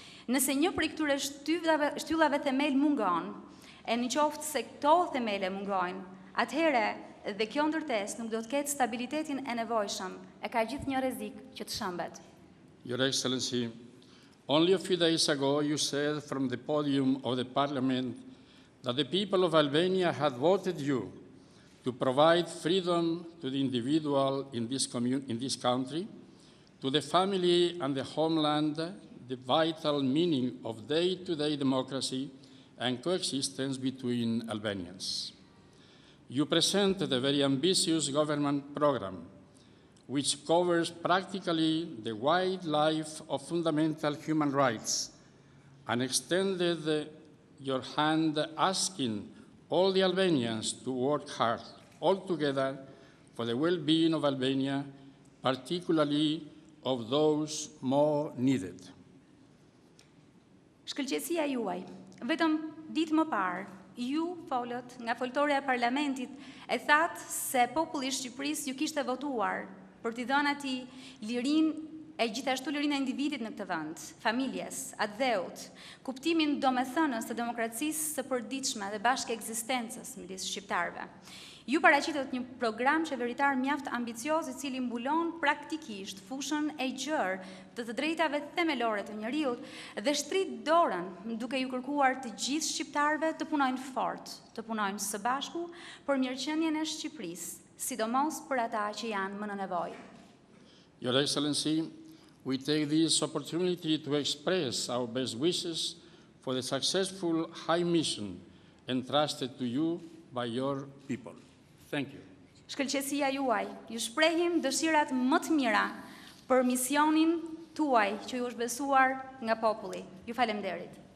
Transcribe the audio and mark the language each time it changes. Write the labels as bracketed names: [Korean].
[Albanian] Nëse një prej këtyre shtyllave themel mungon, e në qoftë se këto themele mungojnë, atëhere dhe kjo ndërtesë nuk do të ketë stabilitetin e nevojshëm, e ka gjithë një rrezik që të shëmbet. [English] Your Excellency, only a few days ago you said from the podium of the Parliament that the people of Albania had voted you to provide freedom to the individual in this country, to the family and the homeland, the vital meaning of day-to-day democracy and coexistence between Albanians. You presented a very ambitious government program which covers practically the wide life of fundamental human rights, and extended your hand asking all the Albanians to work hard, all together, for the well-being of Albania, particularly of those more needed. [Albanian] Shkëlqësia juaj, vetëm ditë më parë, ju folët nga foltorja e parlamentit e thatë se populli i Shqipërisë ju kishte votuar për t'i dhënë atij lirinë e gjithashtu lirinë e individit në këtë vend, familjes, atë dheut, kuptimin domethënës të demokracisë së përditshme dhe bashkë ekzistencës midis shqiptarëve. Ju paraqitët një program qeveritar mjaft ambicioz i cili mbulon praktikisht fushën e gjerë të drejtave themelore të njerëzit dhe shtrit dorën duke ju kërkuar të gjithë shqiptarëve të punojnë fort, të punojnë së bashku për mirëqenien e Shqipërisë, sidomos për ata që janë më në nevojë. [English] Your Excellency, we take this opportunity to express our best wishes for the successful high mission entrusted to you by your people. Thank you. [Albanian] shkëlqësia juaj. Ju shprehim dëshirat më të mira për misionin tuaj që ju është besuar nga populli. Ju falemnderit.